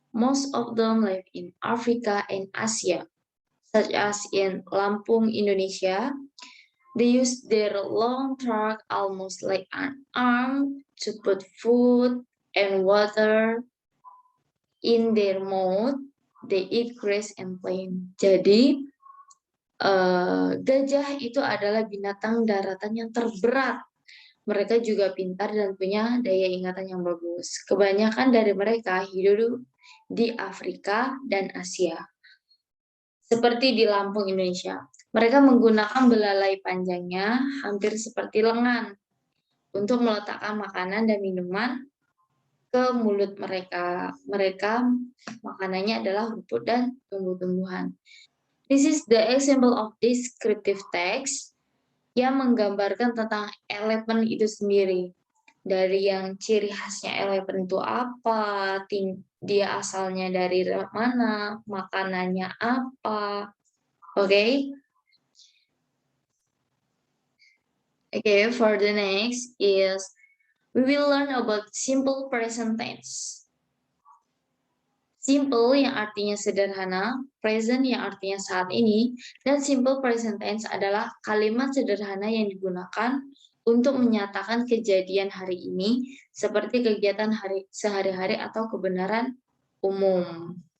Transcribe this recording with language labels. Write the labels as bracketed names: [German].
[English] Most of them live in Africa and Asia, such as in Lampung, Indonesia. They use their long trunk almost like an arm to put food and water in their mouth. They eat grass and plant. [Indonesian] Jadi, gajah itu adalah binatang daratan yang terberat. Mereka juga pintar dan punya daya ingatan yang bagus. Kebanyakan dari mereka hidup di Afrika dan Asia. Seperti di Lampung, Indonesia. Mereka menggunakan belalai panjangnya hampir seperti lengan untuk meletakkan makanan dan minuman ke mulut mereka. Mereka makanannya adalah rumput dan tumbuh-tumbuhan. [English] This is the example of descriptive text [Indonesian] yang menggambarkan tentang elephant itu sendiri. dari yang ciri khasnya elephant itu apa, dia asalnya dari mana, makanannya apa. Okay? [English] Okay, for the next is we will learn about simple present tense. [Indonesian] Simple yang artinya sederhana, present yang artinya saat ini, dan simple present tense adalah kalimat sederhana yang digunakan untuk menyatakan kejadian hari ini seperti kegiatan sehari-hari atau kebenaran umum.